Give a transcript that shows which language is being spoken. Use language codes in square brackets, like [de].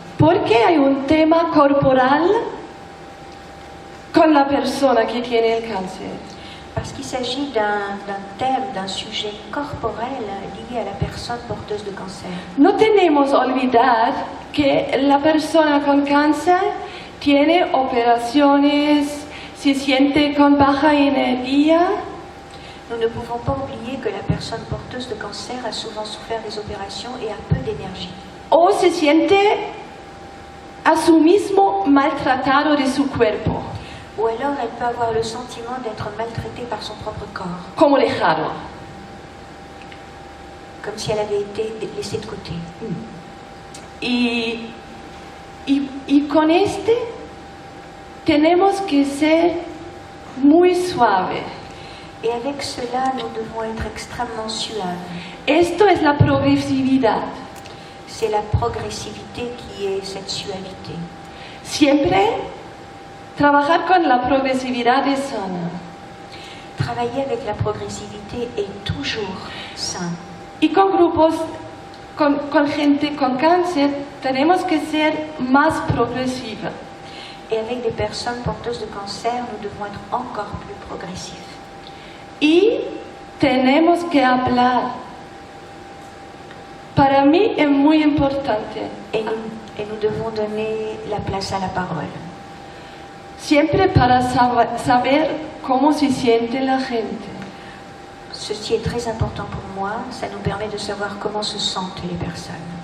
[es] Porque hay un tema corporal con la persona que tiene el cáncer. [fr] Parce qu'il s'agit d'un thème, d'un sujet corporel lié à la personne porteuse de cancer. [es] No tenemos olvidar que la persona con cáncer tiene operaciones, se siente con baja energía. [fr] Nous ne pouvons pas oublier que la personne porteuse de cancer a souvent souffert des opérations et a peu d'énergie. [es] O se siente a su mismo maltratado de su cuerpo. [fr] Ou alors elle peut avoir le sentiment d'être maltraitée par son propre corps. [es] Como dejado. [fr] Comme si elle avait été laissée de côté. [es] Y con tenemos que ser muy suave. [fr] Et avec cela, nous devons être extrêmement suaves. [es] Esto es la progresividad. [fr] C'est la progressivité qui est cette suavité. [es] Siempre trabajar con la progresividad es sana. [fr] Travailler avec la progressivité est toujours sain. [es] Y con grupos, con gente con cáncer, tenemos que ser más progresiva. [fr] Et avec des personnes porteuses de cancer, nous devons être encore plus progressifs. [es] Y tenemos que hablar. Para mí es muy importante. [fr] Et nous devons donner la place à la parole. [es] Siempre para saber cómo se siente la gente. [fr] Ceci est très important pour moi, ça nous permet de savoir comment se sentent les personnes.